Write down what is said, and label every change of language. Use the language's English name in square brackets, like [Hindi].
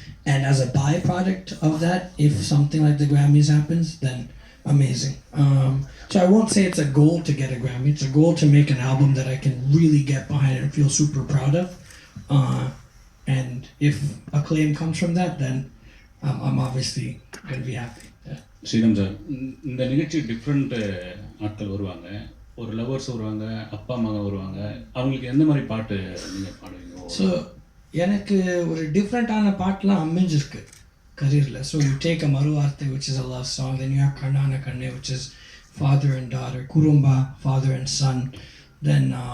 [English] And as a byproduct of that, if something like the Grammys happens, then amazing. So I won't say it's a goal to get a Grammy. It's a goal to make an album that I can really get behind and feel super proud of. And if acclaim comes from that, then I'm obviously going to be happy. [Tamil] Sriram sir, இந்த நிகழ்ச்சி different ஆட்கள் வருவாங்க, ஒரு lovers வருவாங்க, அப்பா அம்மா வருவாங்க, அவங்களுக்கு எந்த மாதிரி பாட்டு நீங்கள் பாடுவீங்க? ஸோ எனக்கு ஒரு டிஃப்ரெண்ட்டான பாட்டெலாம் அமைஞ்சிருக்கு கரியரில். [English] so you take a Maruvarthai, which is a love song, then you have Kannana Kanne, which is father and daughter, Kurumba, father and son, then